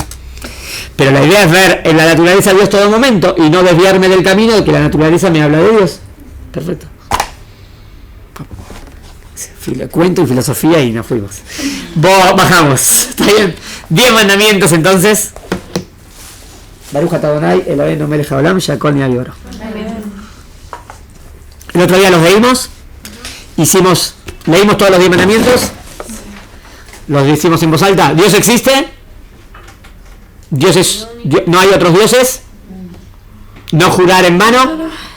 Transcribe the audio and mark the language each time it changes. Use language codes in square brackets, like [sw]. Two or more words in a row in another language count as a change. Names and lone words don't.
[es] Pero la idea es ver en la naturaleza a Dios todo momento y no desviarme del camino de que la naturaleza me habla de Dios. Perfecto. Cuento y filosofía y nos fuimos. Bajamos. ¿Está bien? 10 mandamientos entonces. [he] ברוך אתה אדני אלהינו מלך העולם שהכל נהיה באורו. [es] El otro día los leímos. Leímos todos los 10 mandamientos. Los decimos en voz alta. ¿Dios existe? ¿No hay otros dioses? ¿No jurar en vano?